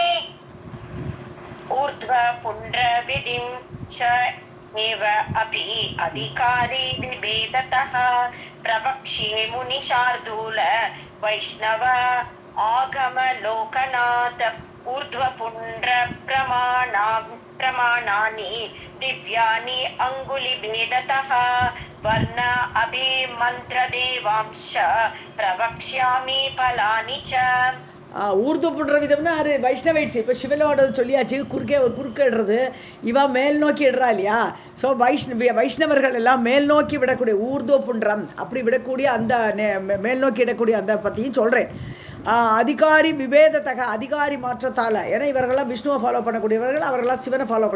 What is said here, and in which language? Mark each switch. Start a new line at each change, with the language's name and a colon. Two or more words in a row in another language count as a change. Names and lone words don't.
Sanskrit: ऊर्ध्व पुण्ड्र विधिं च एव अपि अधिकारी विभेदतः प्रवक्ष्ये मुनिशार्दूल वैष्णव आगमलोकनाथ. ऊर्ध्वपुण्ड्र प्रमाणानि दिव्यानि अङ्गुलिभेदतः वर्ण अभिमन्त्रदेवांश प्रवक्ष्यामि फलानि च. ऊर्ध्व पुण्ड्र
Tamil: விதம்னா அது வைஷ்ணவைட்ஸ். இப்போ சிவனோட சொல்லியாச்சு, குறுக்கிடுறது இவன் மேல் நோக்கி இடுறா இல்லையா. ஸோ வைஷ்ணவர்கள் எல்லாம் மேல் நோக்கி விடக்கூடிய
Sanskrit: ऊर्ध्व पुण्ड्रम्,
Tamil: அப்படி விடக்கூடிய அந்த மேல் நோக்கி இடக்கூடிய அந்த பற்றியும் சொல்கிறேன்.
Sanskrit: अधिकारी विभेदतः,
Tamil: அதிகாரி மாற்றத்தால், ஏன்னா இவர்களெல்லாம் விஷ்ணுவை ஃபாலோ பண்ணக்கூடியவர்கள், அவர்களெல்லாம் சிவனை ஃபாலோ பண்ணக்கூடியவர்.